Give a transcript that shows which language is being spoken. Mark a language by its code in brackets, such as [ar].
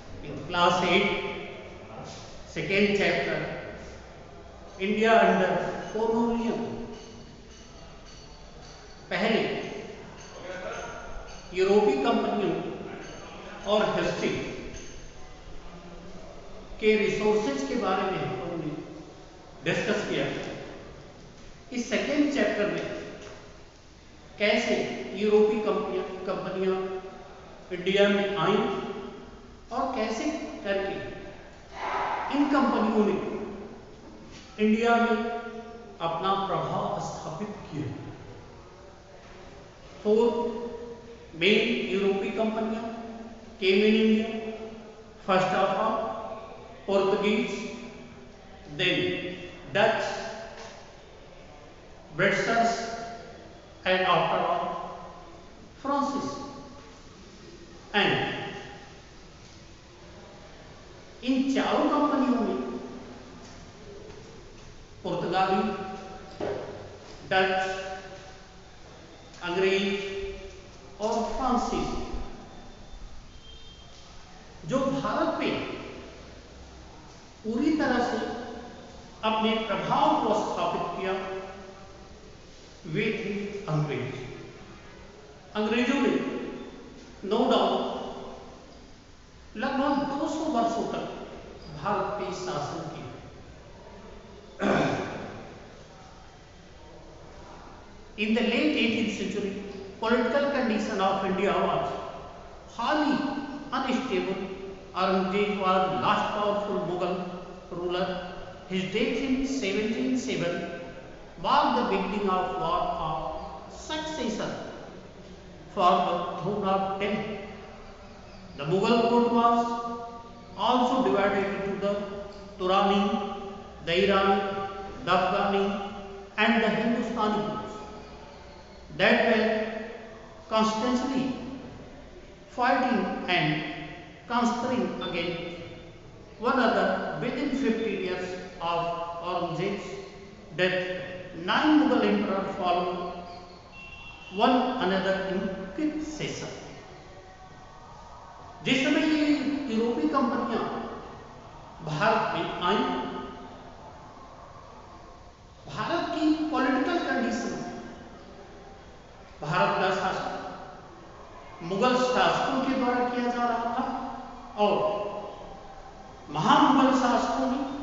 [en] in class 8, second chapter, India under colonial. [hi] पहले यूरोपीय कंपनियों और हिस्ट्री के रिसोर्सेज के बारे में हम लोगों ने डिस्कस किया। इस सेकेंड चैप्टर में कैसे यूरोपीय कंपनियां इंडिया में आई और कैसे करके इन कंपनियों ने इंडिया में अपना प्रभाव स्थापित किया। 4 मेन यूरोपीय कंपनियां [en] came in India. First of all, Portuguese, then Dutch, Britishers, and after all, Francis. [hi] And इन चारों कंपनियों में पुर्तगाली, डच, अंग्रेज और फ्रांसीसी जो भारत पे पूरी तरह से अपने प्रभाव को स्थापित किया वे थे अंग्रेज। अंग्रेजों ने नो डाउट लगभग 200 वर्षों तक भारत पे शासन किया। [en] In the late 18th century, political condition of India was highly unstable. Aurangzeb was the last powerful Mughal ruler. His death in 1707 marked the beginning of war of succession for the throne of Delhi. The Mughal court was also divided into the Turani, the Irani, the Afghani, and the Hindustani courts that were constantly fighting and conspiring against one another. Within 15 years of Aurangzeb's death, 9 Mughal emperors followed one another in succession. [hi] जिस समय ये यूरोपीय कंपनियां भारत में आई, भारत की political condition, Bharat का शासन मुगल शासकों के द्वारा किया जा रहा था और महामुगल शासकों ने